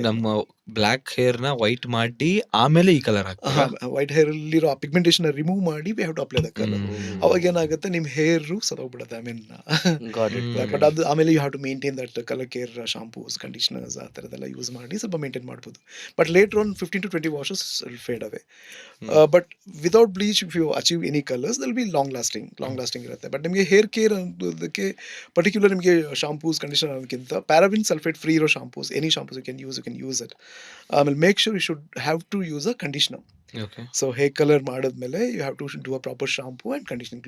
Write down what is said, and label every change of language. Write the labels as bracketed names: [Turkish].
[Kannada] ನಮ್ಮ block hair ನ white ಮಾಡಿ ಆಮೇಲೆ ಈ ಕಲರ್ ವೈಟ್ ಹೇರ್ ಅಲ್ಲಿರೋ ಪಿಗ್ಮೆಂಟೇಷನ್ ರಿಮೂವ್ ಮಾಡಿ [English] We have to apply the colour. [Kannada] ಅವಾಗ ಏನಾಗುತ್ತೆ, ನಿಮ್ ಹೇರ್ ಸತ್ತೋಗ್ಬಿಡುತ್ತೆ. ಐ ಮೀನ್ ಬಟ್ ಅದು ಆಮೇಲೆ [English] you have to maintain that colour care, [Kannada] shampoos, conditioners ಆ ಥರದ್ದೆಲ್ಲ ಯೂಸ್ ಮಾಡಿ ಸ್ವಲ್ಪ ಮೇಂಟೈನ್ ಮಾಡ್ಬೋದು. [English] But later on 15 to 20 washes will fade away. But without bleach, if you achieve any colors, they'll be long lasting [Kannada] ಇರುತ್ತೆ. But ನಿಮಗೆ hair care ಅನ್ನೋದಕ್ಕೆ particular ನಿಮಗೆ shampoos, conditioner ಅನ್ನೋದಕ್ಕಿಂತ ಪ್ಯಾರಾಬಿನ್ ಸಲ್ಫೇಟ್ ಫ್ರೀ ಇರೋ shampoos, [English] Any shampoos you can use it. ಆಮೇಲೆ make sure you should have to use a conditioner. So hair colour ಮಾಡಿದ್ಮೇಲೆ you have to do a proper shampoo and conditioning.